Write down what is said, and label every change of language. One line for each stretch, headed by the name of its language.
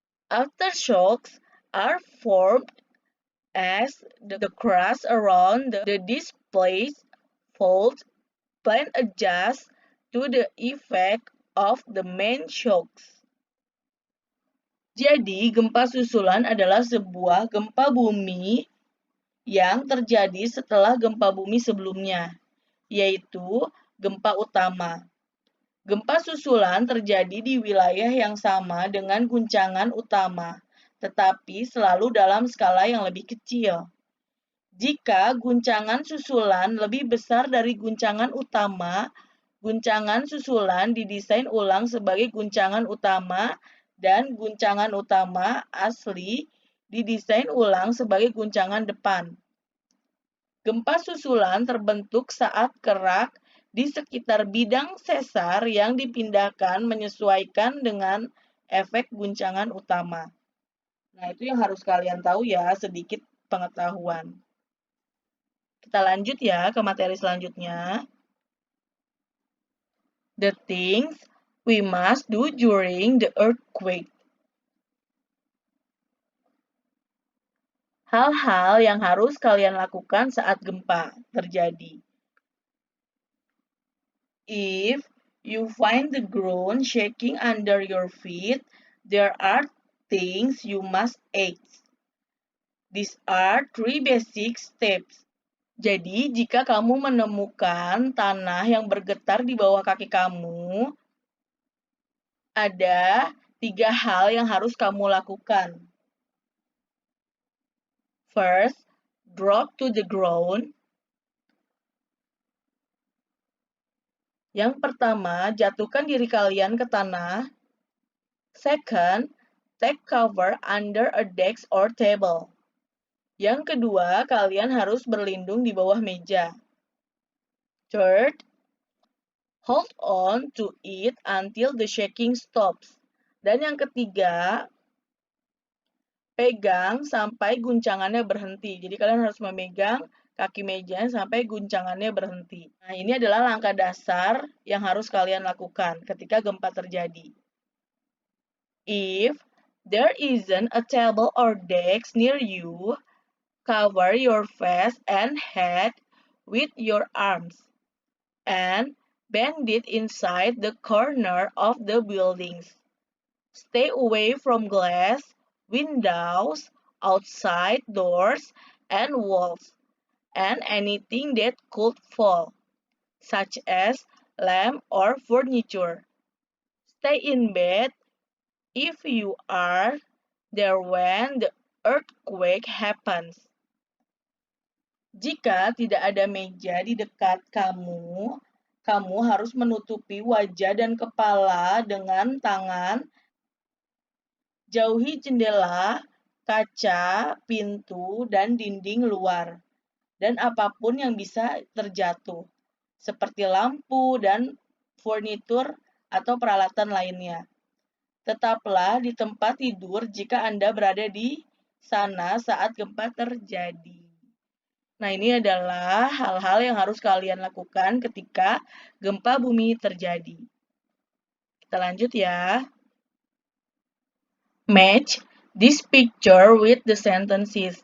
English: Aftershocks are formed as the crust around the displaced fault plane adjusts to the effect of the main shocks.
Indonesian: Jadi, gempa susulan adalah sebuah gempa bumi yang terjadi setelah gempa bumi sebelumnya, yaitu gempa utama. Gempa susulan terjadi di wilayah yang sama dengan guncangan utama, tetapi selalu dalam skala yang lebih kecil. Jika guncangan susulan lebih besar dari guncangan utama, guncangan susulan didesain ulang sebagai guncangan utama dan guncangan utama asli didesain ulang sebagai guncangan depan. Gempa susulan terbentuk saat kerak di sekitar bidang sesar yang dipindahkan menyesuaikan dengan efek guncangan utama. Nah, itu yang harus kalian tahu ya, sedikit pengetahuan. Kita lanjut ya ke materi selanjutnya.
English: The things we must do during the earthquake.
Indonesian: Hal-hal yang harus kalian lakukan saat gempa terjadi.
English: If you find the ground shaking under your feet, there are things you must act. These are 3 basic steps.
Indonesian: Jadi, jika kamu menemukan tanah yang bergetar di bawah kaki kamu, ada 3 hal yang harus kamu lakukan.
English: First, drop to the ground.
Indonesian: Yang pertama, jatuhkan diri kalian ke tanah.
English: Second, take cover under a desk or table.
Indonesian: Yang kedua, kalian harus berlindung di bawah meja.
English: Third, hold on to it until the shaking stops.
Indonesian: Dan yang ketiga, pegang sampai guncangannya berhenti. Jadi kalian harus memegang kaki meja sampai guncangannya berhenti. Nah, ini adalah langkah dasar yang harus kalian lakukan ketika gempa terjadi.
English: If there isn't a table or desk near you, cover your face and head with your arms and bend it inside the corner of the buildings. Stay away from glass, windows, outside doors, and walls, and anything that could fall. such as lamp or furniture. Stay in bed if you are there when the earthquake happens.
Indonesian: Jika tidak ada meja di dekat kamu, kamu harus menutupi wajah dan kepala dengan tangan. Jauhi jendela, kaca, pintu, dan dinding luar, dan apapun yang bisa terjatuh, seperti lampu dan furnitur atau peralatan lainnya. Tetaplah di tempat tidur jika Anda berada di sana saat gempa terjadi. Nah, ini adalah hal-hal yang harus kalian lakukan ketika gempa bumi terjadi. Kita lanjut ya.
English: Match this picture with the sentences.